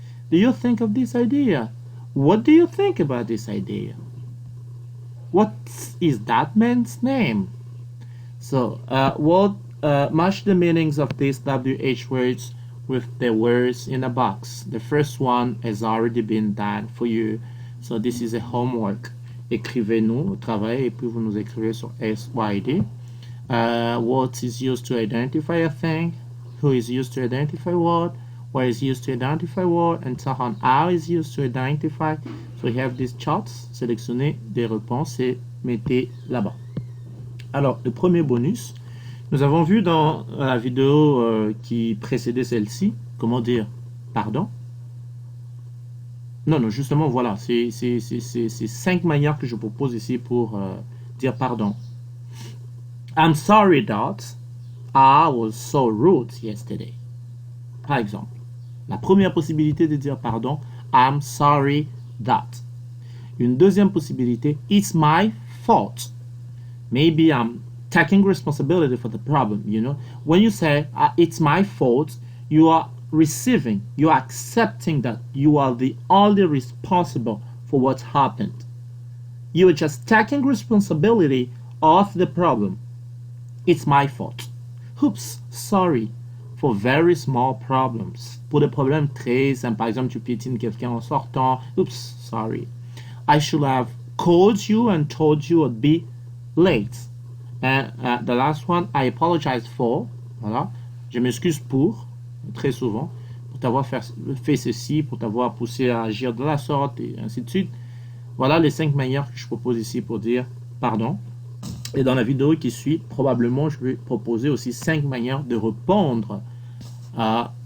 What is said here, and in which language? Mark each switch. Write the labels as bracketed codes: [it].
[en] Do you think of this idea? What do you think about this idea? What is that man's name? So, match the meanings of these WH words with the words in a box. The first one has already been done for you. So this is a homework. [fr] Écrivez-nous au travail et puis vous nous écrivez sur SYD. [en] What is used to identify a thing? Who is used to identify what? What is used to identify what? And so on. How is used to identify? So we have these charts. [fr] Sélectionnez des réponses et mettez là-bas. Alors, le premier bonus, nous avons vu dans la vidéo qui précédait celle-ci, comment dire pardon. Non, justement, voilà, c'est 5 manières que je propose ici pour dire pardon. [en] I'm sorry that I was so rude yesterday. [fr] Par exemple, la première possibilité de dire pardon, [en] I'm sorry that. [fr] Une deuxième possibilité, [en] it's my fault. Maybe I'm taking responsibility for the problem, you know. When you say, it's my fault, you are receiving, you are accepting that you are the only responsible for what happened. You are just taking responsibility of the problem. It's my fault. Oops, sorry. For very small problems. [fr] Pour des problèmes très simples, par exemple, tu piétines quelqu'un en sortant. [en] Oops, sorry. I should have called you and told you I'd be late. And the last one, I apologize for. Voilà. [fr] Je m'excuse pour, très souvent, pour t'avoir fait ceci, pour t'avoir poussé à agir de la sorte, et ainsi de suite. Voilà les 5 manières que je propose ici pour dire pardon. Et dans la vidéo qui suit, probablement, je vais proposer aussi 5 manières de répondre à